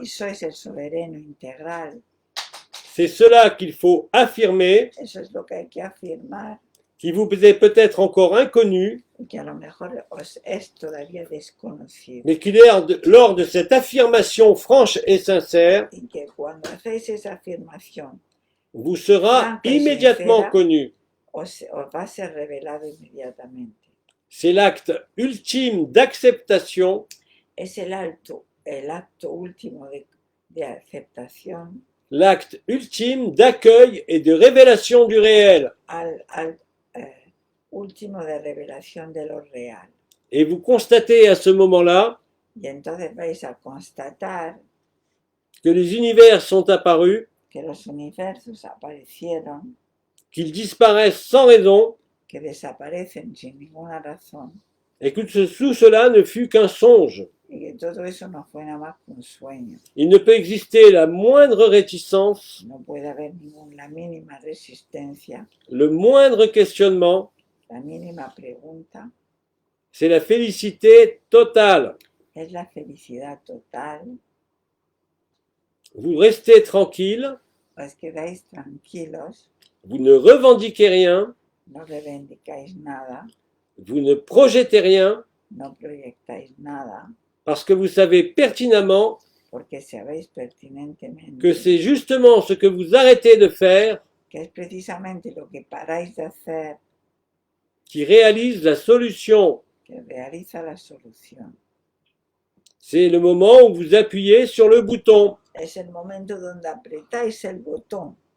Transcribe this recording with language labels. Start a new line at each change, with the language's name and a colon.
Spanish: y sois el soberano integral.
French: C'est cela qu'il faut affirmer,
Spanish: Eso es lo que hay que afirmar
French: qui vous est peut-être encore inconnu,
Spanish: y que a lo mejor os es todavía desconocido.
French: mais qui lors de cette affirmation franche et sincère,
Spanish: Y que cuando hacéis esa afirmación
French: vous sera
Spanish: Franca y
French: immédiatement
Spanish: sincera.
French: connu.
Spanish: os va a ser revelado inmediatamente.
French: C'est l'acte ultime d'acceptation
Spanish: Es el acto último de aceptación
French: l'acte ultime d'accueil et de révélation du réel.
Spanish: al último de revelación de lo real.
French: Et vous constatez à ce moment-là
Spanish: Y entonces vais a constatar
French: que les univers sont apparus,
Spanish: que los universos aparecieron,
French: qu'ils disparaissent sans raison,
Spanish: que desaparecen sin ninguna razón,
French: et que tout cela ne fut qu'un songe.
Spanish: y que todo eso no fue nada más que un sueño.
French: Il ne peut exister la moindre réticence,
Spanish: No puede haber la mínima resistencia,
French: le moindre questionnement,
Spanish: la mínima pregunta.
French: c'est la félicité totale.
Spanish: Es la felicidad total.
French: Vous restez tranquille,
Spanish: Os quedáis tranquilos,
French: vous ne revendiquez rien,
Spanish: no reivindicáis nada,
French: vous ne projetez rien,
Spanish: no proyectáis nada,
French: parce que vous savez pertinemment
Spanish: porque sabéis pertinentemente
French: que c'est justement ce que vous arrêtez de faire
Spanish: que es precisamente lo que paráis de hacer
French: qui réalise la solution.
Spanish: que realiza la solución.
French: C'est le moment où vous appuyez sur le bouton.
Spanish: Es el momento donde apretáis el botón.